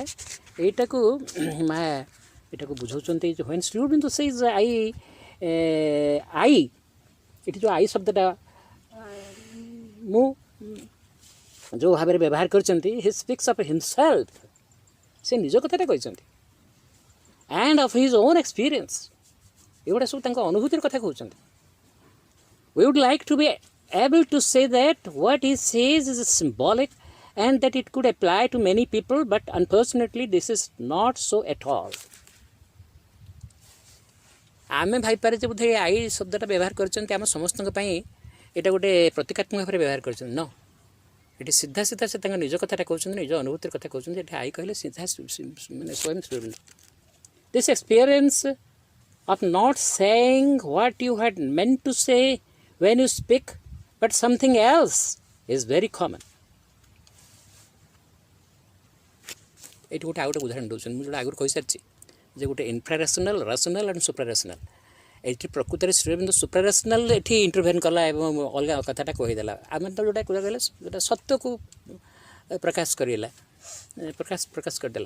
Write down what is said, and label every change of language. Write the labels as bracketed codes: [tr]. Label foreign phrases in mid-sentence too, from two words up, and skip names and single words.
[or] ଏଇଟାକୁ ମା ଏଟାକୁ ବୁଝାଉଛନ୍ତି ଯେ [en] when Sri Aurobindo says I, [or] ଏଠି ଯେଉଁ ଆଇ ଶବ୍ଦଟା ମୁଁ ଯେଉଁ ଭାବରେ ବ୍ୟବହାର କରିଛନ୍ତି, [en] he speaks of himself, [or] ସେ ନିଜ କଥାଟା କହିଛନ୍ତି, [en] and of his own experience, [or] ଏଗୁଡ଼ା ସବୁ ତାଙ୍କ ଅନୁଭୂତିର କଥା କହୁଛନ୍ତି। [en] We would like to be able to say that what he says is symbolic and that it could apply to many people, but unfortunately this is not so at all. [or] ଆମେ ଭାବିପାରେ ଯେ ବୋଧେ ଆଇ ଶବ୍ଦଟା ବ୍ୟବହାର କରିଛନ୍ତି ଆମ ସମସ୍ତଙ୍କ ପାଇଁ, ଏଇଟା ଗୋଟେ ପ୍ରତୀକାତ୍ମକ ଭାବରେ ବ୍ୟବହାର କରିଛନ୍ତି। ନ, ଏଠି ସିଧା ସେ ତାଙ୍କ ନିଜ କଥାଟା କହୁଛନ୍ତି, ନିଜ ଅନୁଭୂତିର କଥା କହୁଛନ୍ତି। ଏଠି ଆଇ କହିଲେ ସିଧା ମାନେ ସ୍ୱୟଂ ଶ୍ରୀ ଅରବିନ୍ଦ। [en] This experience of not saying what you had meant to say when you speak, but something else is very common. [or] ଏଇଠି ଗୋଟେ ଆଉ ଗୋଟେ ଉଦାହରଣ ଦେଉଛନ୍ତି, ମୁଁ ଯେଉଁଟା ଆଗରୁ କହିସାରିଛି ଯେ ଗୋଟେ [en] infrarational, rational and suprarational. [or] ଏଇଠି ପ୍ରକୃତରେ ଶ୍ରୀ ଅରବିନ୍ଦ ସୁପ୍ରାରେସନାଲ୍ ଏଠି ଇଣ୍ଟରଭେନ୍ କଲା ଏବଂ ଅଲଗା କଥାଟା କହିଦେଲା। ଆମେ ତ ଯେଉଁଟା କହିଲେ ଯେଉଁଟା ସତ୍ୟକୁ ପ୍ରକାଶ କରିଦେଲା।